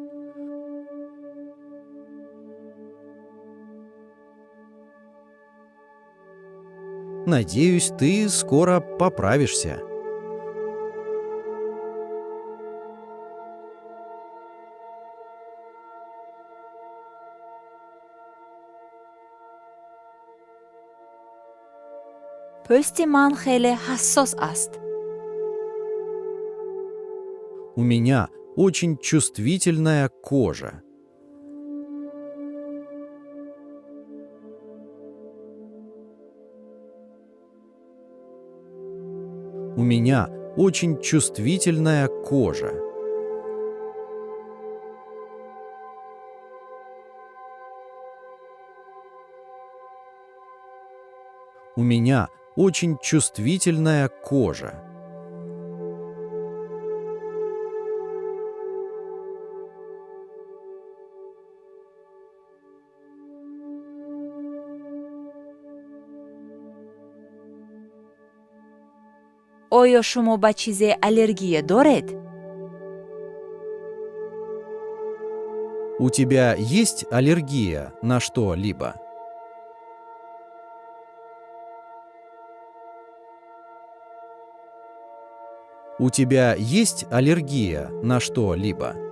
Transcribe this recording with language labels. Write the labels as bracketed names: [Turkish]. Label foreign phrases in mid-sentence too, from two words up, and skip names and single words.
[Russian] Надеюсь, ты скоро поправишься. [Tajik] пӯсти ман хеле ҳассос аст. [Russian] У меня очень чувствительная кожа. У меня очень чувствительная кожа. У меня очень чувствительная кожа. [Tajik] оё шумо ба чизе аллергия доред? [Russian] У тебя есть аллергия на что-либо? У тебя есть аллергия на что-либо?